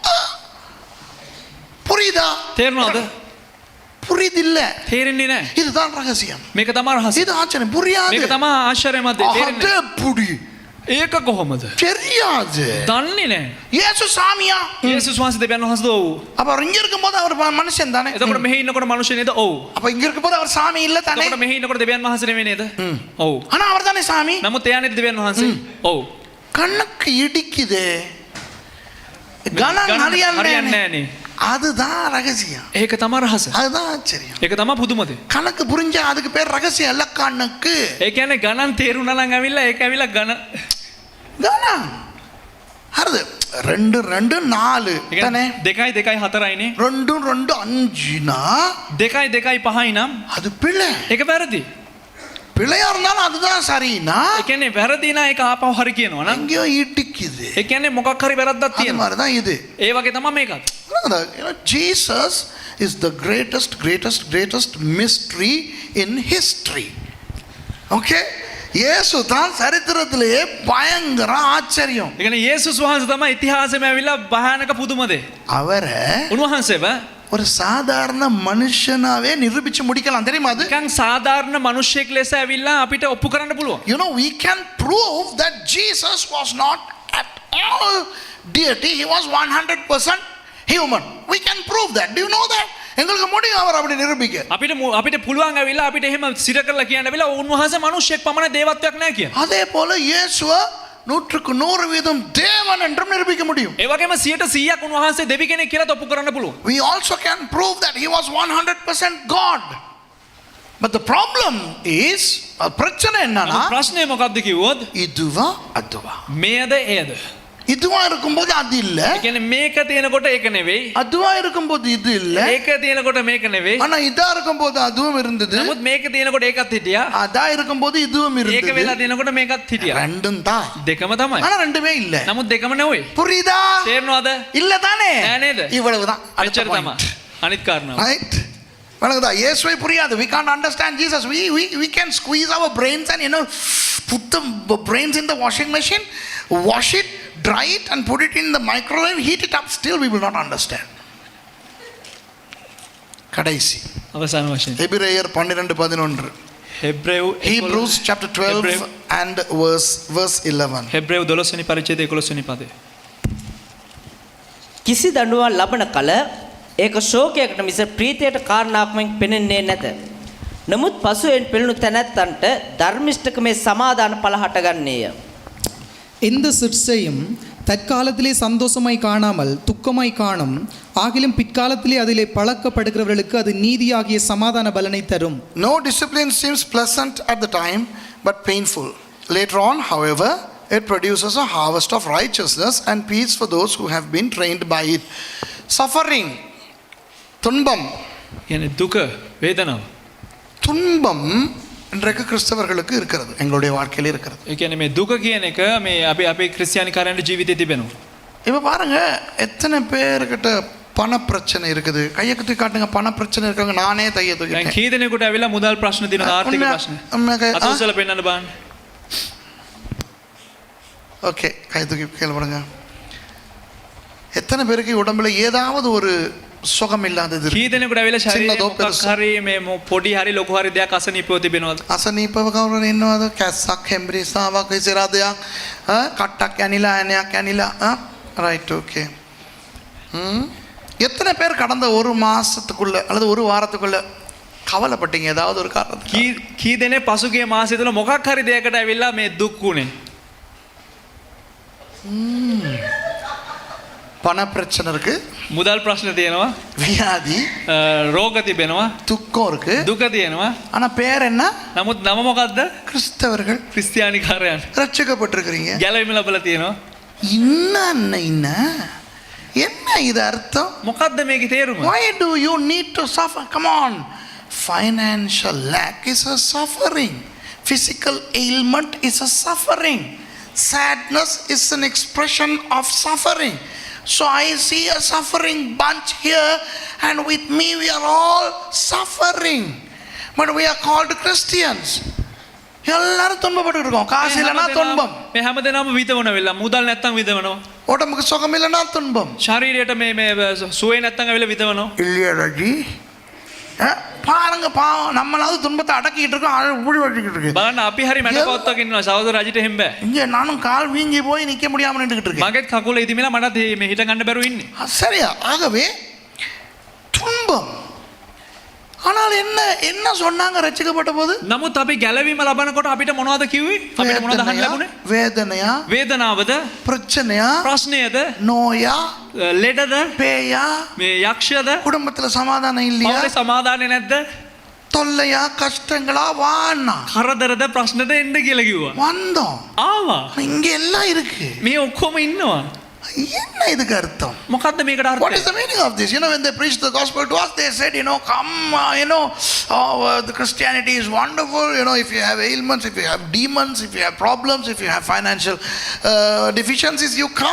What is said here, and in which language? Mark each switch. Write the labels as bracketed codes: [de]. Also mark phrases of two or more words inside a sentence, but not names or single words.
[ta] புரியுதா? [si] තේරෙනවද? [ta] புரியுதில்ல. [si] තේරෙන්නේ නැහැ. [ta] இதுதான் ரகசியம். [si] මේක තමයි රහසය. [ta] இது ஆச்சரியம். புரியாது. [si] මේක තමයි ආශ්චර්යමත් දේ. තේරෙන්නේ [ta] அது புடி. [si] ඒක කොහොමද? [ta] தெரியாது. [si] දන්නේ නැහැ. [ta] இயேசு சாமியா? [si] යේසුස් වහන්සේ දෙවියන් වහන්සේද? ඔව්. [ta] அப்ப அவர் இங்க இருக்கும்போது அவர் மனுஷன் தானே. [si] එතකොට මෙහි ඉන්නකොට මනුෂ්‍ය නේද? ඔව්. [ta] அப்ப இங்க இருக்கும்போது அவர் சாமி இல்ல தானே. [si] එතකොට මෙහි ඉන්නකොට දෙවියන් වහන්සේ නෙමෙයි නේද? ඔව්. [ta] ஆனா அவர் தானே சாமி. [si] නමුත් එයා නේද දෙවියන් වහන්සේ? ඔව්. [ta] கண்ணுக்கு இடிக்குதே. கணம் [si] හරියන්නේ හරියන්නේ නැහනේ. [ta] அதுதான் ரகசியம். [si] ඒක තමයි රහස. [ta] அதுதான் ஆச்சரியம். [si] ඒක තමයි පුදුම දේ. [ta] கணக்கு புரிஞ்சா அதுக்கு பேர் ரகசியம் இல்ல கண்ணுக்கு. [si] ඒ කියන්නේ ගණන් තේරුණා නම් ඇවිල්ලා ඒක ඇවිල්ලා ගණන් [ta] கணம். හරිද? 2 2 4 தானே. [si] 2 2 4යිනේ. [ta] 2 2 5னா [si] 2 2 5යි නම් [ta] அது பிள்ளை. [si] ඒක වැරදි. [ta] பிள்ளையா இருந்தாலும் அதுதான் சரினா. [si] ඒ කියන්නේ වැරදි නා ඒක ආපහු හරි කියනවා නම් [ta] எங்கேயோ இடிக்குது. [si] ඒ කියන්නේ මොකක් හරි වැරද්දක් [ta] அது [si] තියෙනවා. [ta] மாதிரி தான் இது. [si] ඒ වගේ තමයි මේකත්. [en] Jesus is the greatest mystery in history. Okay? [ta] இயேசு தான் சரித்திரத்திலேயே பயங்கர ஆச்சரியம். [si] ඒ කියන්නේ යේසුස් වහන්සේ තමයි ඉතිහාසෙම ඇවිල්ලා භයානක පුදුම දේ. [ta] அவரை [si] උන්වහන්සේව [ta] ஒரு சாதாரண மனுஷனாவே நிரூபிச்சு முடிக்கலாம், தெரியுமா அது? [si] නිකන් සාධාරණ මිනිහෙක් ලෙස ඇවිල්ලා අපිට ඔප්පු කරන්න පුළුවන්. [en] You know, we can prove that Jesus was not at all deity. He was 100% human. We can prove that. Do you know that? [ta] எங்களுக்கு முடியும் அவர் அப்படி நிரூபிக்க. [si] අපිට පුළුවන් ඇවිල්ලා අපිට එහෙම සිර කරලා කියන්න ඇවිල්ලා උන්වහන්සේ මිනිහෙක් පමණ දේවත්වයක් නැහැ කියන. [ta] அதே போல இயேசுவை 100% தேவன் என்றும் நிரூபிக்க முடியும். [si] ඒ වගේම 100%ක් උන්වහන්සේ දෙවි කෙනෙක් කියලා ඔප්පු කරන්න පුළුවන්. [en] We also can prove that he was 100% God. But the problem is, [ta] பிரச்சனை என்னன்னா, [si] ප්‍රශ්නේ මොකක්ද කිව්වොත් [ta] இதுவா அதுவா. [si] මේද එයද? [ta] இதுவா இருக்கும்போது அது இல்ல. [si] ඒ කියන්නේ මේක තියෙනකොට ඒක නෙවෙයි. [ta] அதுவா இருக்கும்போது இது இல்ல. [si] ඒක තියෙනකොට මේක නෙවෙයි. [ta] ஆனா இதா இருக்கும்போது அதுவும் இருந்தது. [si] නමුත් මේක තියෙනකොට ඒකත් හිටියා. [ta] அதா இருக்கும்போது இதுவும் [si] ඒක [ta] இருந்தது. [si] වෙලා තියෙනකොට මේකත් හිටියා. [ta] ரெண்டும் தான். [si] දෙකම තමයි. [ta] ஆனா ரெண்டுமே இல்ல. [si] නමුත් දෙකම නෙවෙයි. [ta] புரியுதா? [si] තේරෙනවද? [ta] இல்ல தானே. [si] නෑ නේද? [ta] இவ்வளவுதான். [si] එච්චර තමයි. අනිත් කාරණාව. [en] Right? [ta] வணங்குதா? இயேசுவை புரியாது. [en] We can't understand Jesus. We can squeeze our brains and put the brains in the washing machine, wash it, dry it and put it in the microwave, heat it up, still we will not understand. [ta] கடைசி [si] අවසාන වශයෙන් [ta] எபிரேயர் 12:11. [si] හෙබ්‍රේව් [en] Hebrews chapter 12 and verse 11. [si] හෙබ්‍රේව් 12 වෙනි පරිච්ඡේදය 11 වෙනි පදය. කිසි දඬුවම් ලබන කල ඒක ශෝකයකට මිස ප්‍රීතියට කාරණාවක් පෙනෙන්නේ නැත. නමුත් පසුවෙන් පෙළුණු තැනැත්තන්ට ධර්මිෂ්ඨකමේ සමාදාන පල හටගන්නේය. [ta] எந்த சிற்சையும் தற்காலத்திலே சந்தோஷமாய் காணாமல் துக்கமாய் காணும், ஆகிலும் பிற்காலத்திலே அதிலே பழக்கப்படுகிறவர்களுக்கு அது நீதியாகிய சமாதான பலனை தரும். [en] No discipline seems pleasant at the time but painful. Later on, however, it produces a harvest of righteousness and peace for those who have been trained by it. Suffering, [ta] துன்பம். [si] කියන්නේ දුක, වේදනාව. [ta] துன்பம் இன்றைக்கு கிறிஸ்தவர்களுக்கு இருக்கிறது, எங்களுடைய வாழ்க்கையில் இருக்கிறது. ඒ කියන්නේ මේ දුක කියන එක මේ අපි ක්‍රිස්තියානි කාරයන්ගේ ජීවිතේ තිබෙනවා. இப்போ பாருங்க, எத்தனை பேர்கிட்ட பண பிரச்சனை இருக்குது. கையை கட்டி காட்டுங்க, பண பிரச்சனை இருக்காங்க. நானே தைய [si] දැන් [ta] தூக்கிட்டேன். [si] කී දෙනෙකුට ඇවිල්ලා මුදල් ප්‍රශ්න තියෙනවා, ආර්ථික ප්‍රශ්න. අතොස්සල පෙන්නන්න බෑනේ. [ta] ஓகே, கை தூக்கி கீழே போடுங்க. எத்தனை பேருக்கு உடம்புல ஏதாவது ஒரு சுகம் இல்லாதது [si] කී දෙනෙකුට ඇවිල්ලා ශරීරයේ [ta] சின்னதோ [si] මොකක් [ta] பெருசோ. [si] හරි මේ පොඩි හරි ලොකු හරි දෙයක් අසනීපව තිබෙනවද? අසනීපව කවුරුන් ඉන්නවද? කැස්සක්, හෙම්බිරිස්සාවක්, ඉසිරාදයක්, කට්ටක් ඇනිලා, ඇණයක් ඇනිලා. [en] Right, okay. [ta] எத்தனை பேர் கடந்த ஒரு மாசத்துக்குள்ள அல்லது ஒரு வாரத்துக்குள்ள கவலைப்பட்டீங்க ஏதாவது ஒரு காரணத்துக்கு? [si] කී දෙනෙක් පසුගිය මාසය තුළ මොකක් හරි දෙයකට ඇවිල්ලා මේ දුක් වුණේ? [ta] பண பிரச்சனை இருக்கு, [si] මුදල් ප්‍රශ්න තියෙනවා, [ta] வியாதி, [si] රෝග තිබෙනවා, [ta] துக்கம் இருக்கு. [si] දුක තියෙනවා. [ta] ஆனா பேர் என்ன? [si] නමුත් නම මොකද්ද? [ta] கிறிஸ்தவர்கள், [si] ක්‍රිස්තියානි කාරයන්. [ta] ரட்சிக்கப்பட்டிருக்கிறீங்க. [si] ගැලවීම ලැබලා තියෙනවා. [ta] என்ன என்ன இது அர்த்தம்? [si] මොකද්ද මේකේ තේරුම? [en] Why do you need to suffer? Come on. Financial lack is a suffering. Physical ailment is a suffering. Sadness is an expression of suffering. So I see a suffering bunch here, and with me we are all suffering. But we are called Christians. [ta] எல்லாரும் துன்பப்பட்டு இருக்கோம். காசு இல்லைன்னா துன்பம், [si] මේ හැමදේනම විඳවන වෙලා මුදල් නැත්තම් විඳවනවා. [ta] உடம்புக்கு சுகம் இல்லைன்னா துன்பம். [si] ශරීරයට මේ සුවේ නැත්තම් ඇවිල්ලා විඳවනවා. [ta] இல்லையா ராஜி? பாருங்க, பாவம், நம்மளாவது துன்பத்தை அடக்கிட்டு இருக்கோம், ஊழி வச்சுக்கிட்டு இருக்கு. [si] බලන්න අපි හරි මැඩකොත්තක ඉන්නවා. සහෝදර රජිට එහෙම බෑ. [ta] இங்க நானும் கால் வீங்கி போய் நிக்க முடியாம நின்றுகிட்டு இருக்கேன். [si] මගෙත් කකුල ඉදිමිලා මටත් මේ හිට ගන්න බැරුව ඉන්නේ. [ta] சரியா? ஆகவே துன்பம். ஆனால் என்ன சொன்னாங்க ரட்சிக்கப்பட்ட போது? [si] නමුත් අපි ගැලවීම ලබනකොට අපිට මොනවද කිව්වේ? අපිට මොනවද අහන්න ලැබුණේ? [ta] வேதனையா, [si] වේදනාවද, [ta] பிரச்சனையா, [si] ප්‍රශ්නයද, [ta] நோயா, [si] ලෙඩද, [ta] பேயா, [si] මේ යක්ෂයද, [ta] குடும்பத்துல சமாதானம் இல்லையா, [si] පවුලේ සමාදානෙ නැද්ද, [ta] தொல்லையா, கஷ்டங்களா, வான்னா [si] කරදරද, ප්‍රශ්නද එන්න කියලා කිව්වා. [ta] வந்தோம். [si] ආවා. [ta] இங்க எல்லாம் இருக்கு. [si] මේ ඔක්කොම ඉන්නවා. [ta] என்ன இதுக்கு அர்த்தம்? [si] මොකද්ද මේකට [en] What [si] අර්ථය? [en] is the meaning of this? When they preached the gospel to us, they said, come, the Christianity is wonderful. If you have ailments, if you have demons, if you have problems, if you have financial deficiencies, you come.